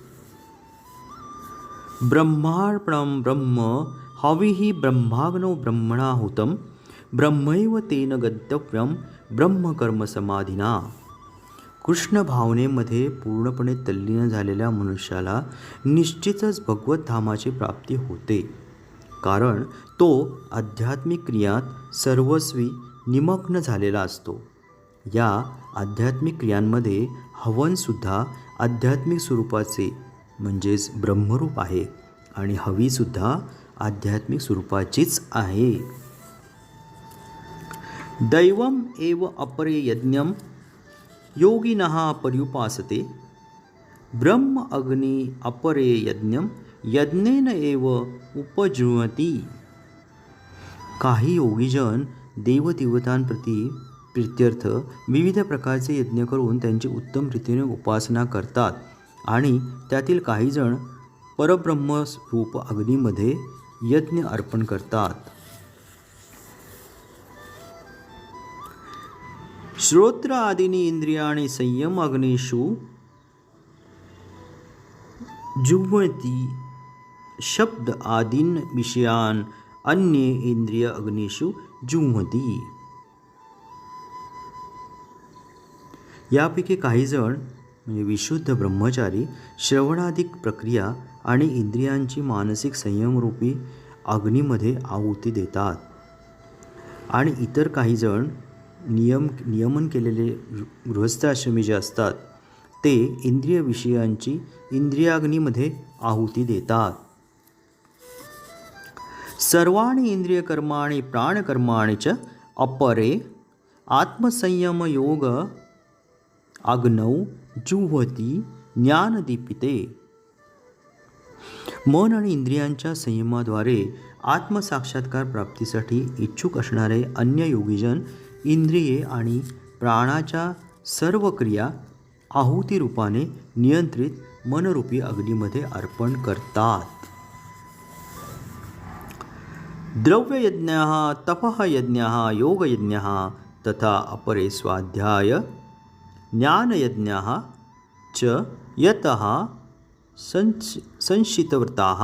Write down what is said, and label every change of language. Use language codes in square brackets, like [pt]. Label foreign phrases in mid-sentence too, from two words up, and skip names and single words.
[sa] ब्रह्मार्पणं ब्रह्म हविः ब्रह्माग्नौ ब्रह्मणाहुतं ब्रह्मैव तेन गन्तव्यं ब्रह्मकर्म समाधिना. [mr] कृष्ण भावनेमध्ये पूर्णपणे तल्लीन झालेल्या मनुष्याला निश्चितच भगवत धामाची प्राप्ती होते, कारण तो आध्यात्मिक क्रियात सर्वस्वी निमग्न झालेला असतो. या आध्यात्मिक क्रियांमध्ये हवनसुद्धा आध्यात्मिक स्वरूपाचे म्हणजेच ब्रह्मरूप आहे आणि हवीसुद्धा आध्यात्मिक स्वरूपाचीच आहे. [sa] दैवम एव अपरे यज्ञम योगिनः पर्युपासते ब्रह्म अग्नि अपरे यज्ञम यज्ञेन एव उपजुह्वति. [mr] काही योगीजन देवदेवतांप्रती प्रित्यर्थ विविध प्रकारचे यज्ञ करून त्यांची उत्तम रीतीने उपासना करतात आणि त्यातील काही जण परब्रह्मरूप अग्नीमध्ये यज्ञ अर्पण करतात. [sa] श्रोत्र आदीनी इंद्रियाणि संयम अग्निषु जुह्वति शब्द आदीन विषयान अन्ये इंद्रिय अग्निषु जुह्वति. [mr] यापैकी काही जण म्हणजे विशुद्ध ब्रह्मचारी श्रवणाधिक प्रक्रिया आणि इंद्रियांची मानसिक संयमरूपी अग्नीमध्ये आहुती देतात आणि इतर काही जण नियमन केलेले गृहस्थाश्रमी जे असतात ते इंद्रिय विषयांची इंद्रियाग्नीमध्ये आहुती देतात. [sa] सर्वाणि इंद्रियकर्माणि प्राणकर्माणि च अपरे आत्मसंयम योग अग्नौ जुह्वति ज्ञानदीपिते. [mr] मन आणि इंद्रियांच्या संयमाद्वारे आत्मसाक्षात्कार प्राप्तीसाठी इच्छुक असणारे अन्य योगीजन इंद्रिये आणि प्राणाच्या सर्व क्रिया आहुती रूपाने नियंत्रित मनरूपी अग्नीमध्ये अर्पण करतात. [sa] द्रव्ययज्ञः तपः यज्ञः योगयज्ञः तथा अपरे स्वाध्याय ज्ञानयज्ञः च यतः संशितव्रताः.